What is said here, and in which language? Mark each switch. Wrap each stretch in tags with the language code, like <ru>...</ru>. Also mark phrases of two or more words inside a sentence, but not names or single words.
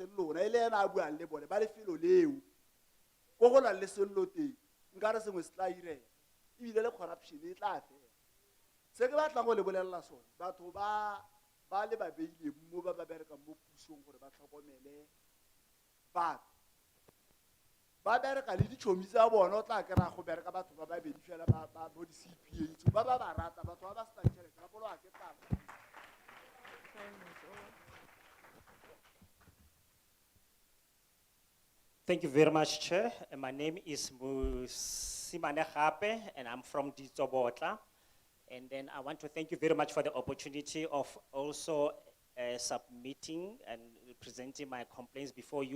<tn>seng lona e le ena a buang le bone ba lefelo leo ko go na le sello teng nka re sengwe se tla irela ebile le corruption e tla fela se ke batlang go le bolelela sone batho ba le babeile mo ba berekang mo pusong gore ba tlhokomele batho ba bereka le ditšhomi tsa bona o tla kry-a go bereka batho ba babedi fela bo di-CPA ba rata batho ba ba senang tšhelete ba bolwa ke tlala.</tn> <en>Thank you very much, Chair. My name is Musimane Gape, and I'm from Ditsobotla. And then I want to thank you very much for the opportunity of also submitting and presenting my complaints before you.</en>